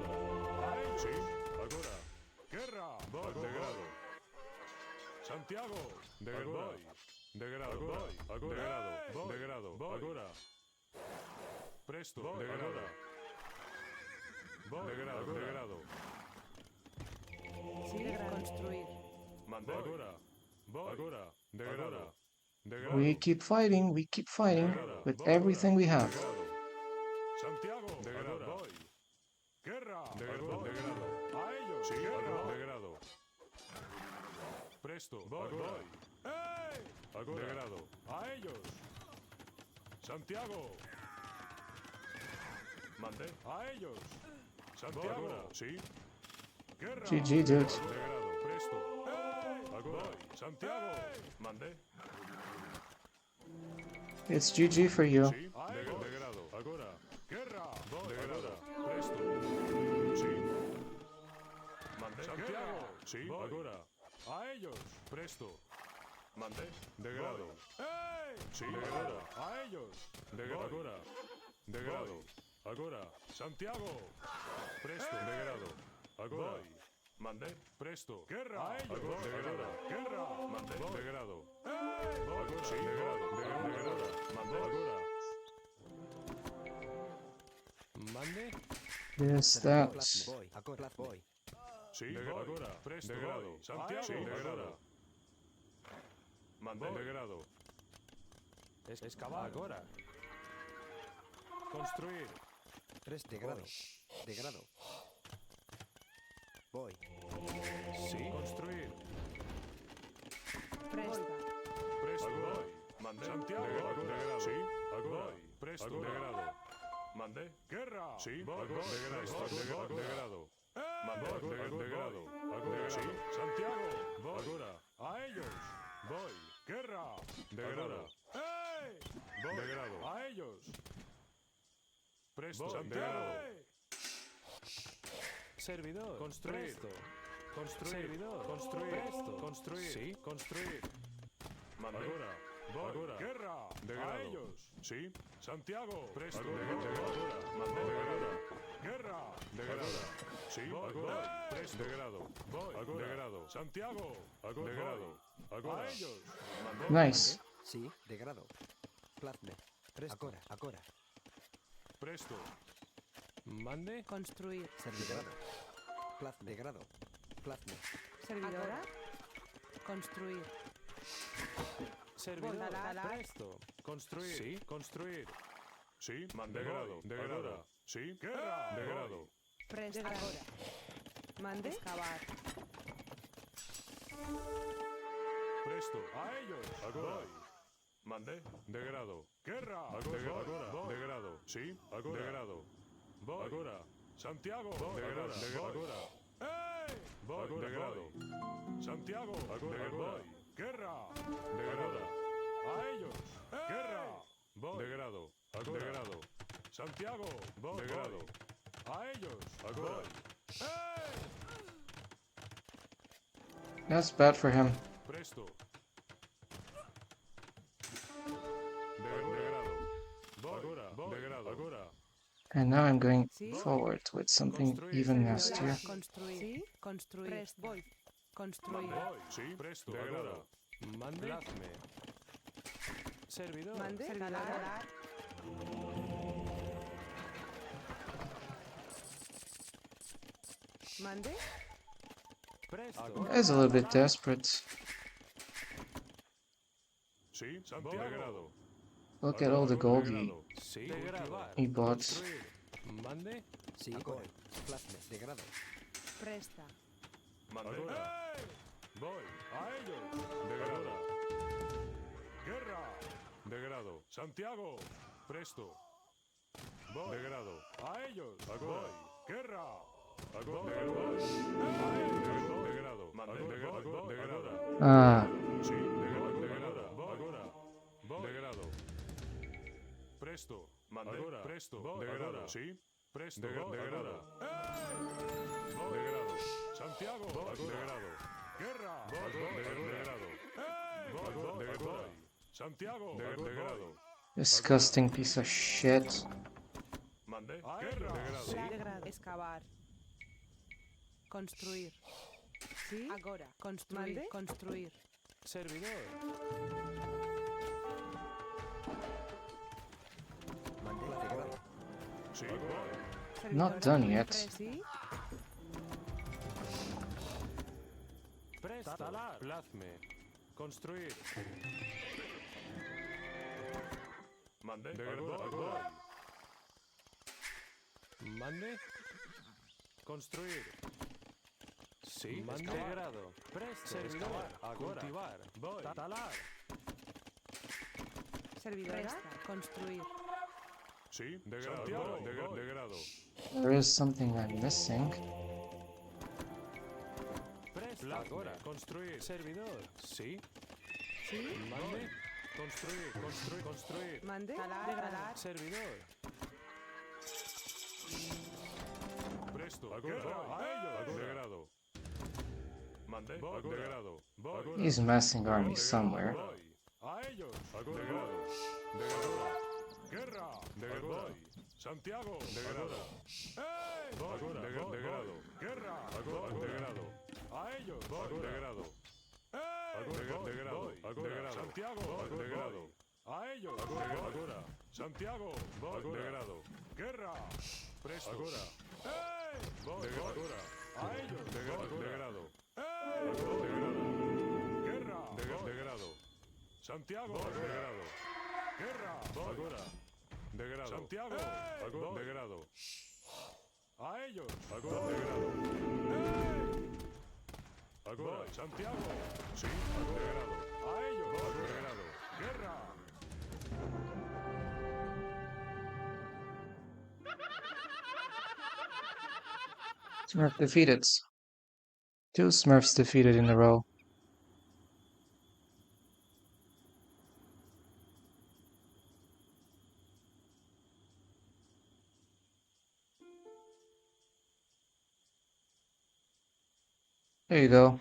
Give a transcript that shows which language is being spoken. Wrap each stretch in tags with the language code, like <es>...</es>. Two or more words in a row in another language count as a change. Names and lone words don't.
<es>A ellos. Sí. Agora. Guerra. Degrado. Santiago. Degrado. Degrado. Degrado. Degrado. Agora. Presto. Degrado. Degrado. Degrado. Sí. Construir. Mandé. Agora. Agora. Degrado. Degrado.</es> <en>We keep fighting with everything we have.</en> <es>Santiago. Degrado. Guerra. Degrado. A ellos. Sí. Degrado. Presto. Voy. Degrado. A ellos. Santiago. Mandé. A ellos. Santiago. Sí. Guerra.</es> <en>GG, dude.</en> <es>Degrado. Presto. Agora. Santiago. Mandé.</es> <en>It's GG for you.</en> <es>Sí. Degrado. Agora. Guerra. Degrado. Presto. Sí. Mandé. Santiago. Sí. Agora. A ellos. Presto. Mandé. Degrado. Sí. Degrado. A ellos. Degrado. Agora. Degrado. Agora. Santiago. Presto. Degrado. Agora. Mandé. Presto. Guerra. A ellos. Degrado. Guerra. Mandé. Degrado. Agora. Sí. Degrado. Degrado. Mandé. Agora. Mande.</es> <en>Yes, that.</en> <es>Sí. Agora. Presto. Degrado. Santiago. Sí. Degrado. Mandé. De grado. Excavar. Agora. Construir. Degrado. Degrado. Voy. Sí. Construir. Presta. Presto. Voy. Mandé. Santiago. Degrado. Sí. Agora. Presto. Degrado. Mandé. Guerra. Sí. Degrado. Degrado. Mandé. Degrado. Agora. Sí. Santiago. Agora. A ellos. Voy. Guerra. Degrado. ¡Ey! Degrado. A ellos. Presto. Santiago. Servidor. Construir. Construir. Servidor. Construir. Presto. Construir. Sí. Construir. Mandé. Agora. Agora. Guerra. Degrado. A ellos. Sí. Santiago. Presto. Agora. Mandé. Agora. Guerra. Degrado. Sí. Agora. Presto. Degrado. Voy. Agora. Degrado. Santiago. Agora. Degrado. Agora. A ellos. Mandé. Nice. Sí, degrado. Plazme. Presto. Agora. Presto. Mande. Construir. Servidora. Plazme. Degrado. Plazme. Servidora. Construir. Servidor. Talar. Presto. Construir. Sí. Construir. Sí. Degrado. Degrado. Sí. Guerra. Degrado. Presta. Ahora. Mande. Excavar. Presto. A ellos. Agora. Mande. Degrado. Guerra. Agora. Degrado. Sí. Agora. Degrado. Voy. Agora. Santiago. Degrado. Agora. ¡Ey! Voy. Degrado. Santiago. Agora. Voy. Guerra. Degrado. A ellos. Guerra. Voy. Degrado. Degrado. Santiago. Voy. Degrado. A ellos. Agora. ¡Ey!</es> <en>That's bad for him.</en> <es>Presto. Degrado. Agora. Degrado. Agora.</es> <en>And now I'm going Sí. forward with something even nastier.</en> <es>Construir. Sí. Construir. Voy. Construir. Voy. Sí. Presto. Degrado. Mande. Plazme. Servidor. Mande. Talar. Mande. Presto.</es> <en>That's a little bit desperate.</en> <es>Sí. Santiago. Degrado.</es> <en>Look at all the gold</en> <es>Sí. Degrado.</es> <en>he bought.</en> <es>Construir. Mande. Sí, agora. Plazme. Degrado. Presta. Mande. ¡Ey! Voy. A ellos. Degrado. Guerra. Degrado. Santiago. Presto. Voy. Degrado. A ellos. Voy. Guerra. Degrado. Degrado. Degrado. Ah, Sí. Degrado. Agora. Degrado. Presto. Agora. Presto. Degrado. Sí. Presto. Degrado. Degrado. Santiago. Degrado. Guerra. Degrado. Degrado. Santiago. Degrado.</es> <en>disgusting piece of shit.</en> <es>Mande. Guerra. Sí. Degrado. Degrado. Excavar. Construir. Sí. Agora. Construir. Mande. Construir. Servidor. Mande. Degrado. Sí.</es> <en>Not done yet.</en> <es>Sí. Presta. Plazme. Construir. Mande. Degrado. Mande. Construir. Sí. Mande. Degrado. Presta. Servidor. Cultivar. Voy. Talar. Servidora. Construir. Sí. Degrado. Degrado.</es> <en>There is something I'm missing.</en> <es>Presta. Agora. Construir. Servidor. Sí. Sí. Mande. Construir. Construir. Mande. Talar. Servidor. Presto. Agora. A ellos. Degrado. Mande. Degrado.</es> <en>He's massing armies somewhere.</en> <es>A ellos. Degrado. Degrado. Guerra. Degrado. Santiago. Degrado. ¡Ey! Degrado. Guerra. Degrado. A ellos. Degrado. ¡Ey! Degrado. Santiago. Degrado. A ellos. Agora. Santiago. Degrado. Guerra. Presto. Agora. ¡Ey! Agora. A ellos. Degrado. ¡Ey! Degrado. Guerra. Degrado. Santiago, degrado. Guerra, agora. Degrado. Santiago, agora. Degrado. A ellos, agora. Degrado. Agora, Santiago. Sí, degrado. A ellos, degrado. Guerra.</es> <en>Smurf defeated. 2 Smurfs defeated in a row. There you go.</en>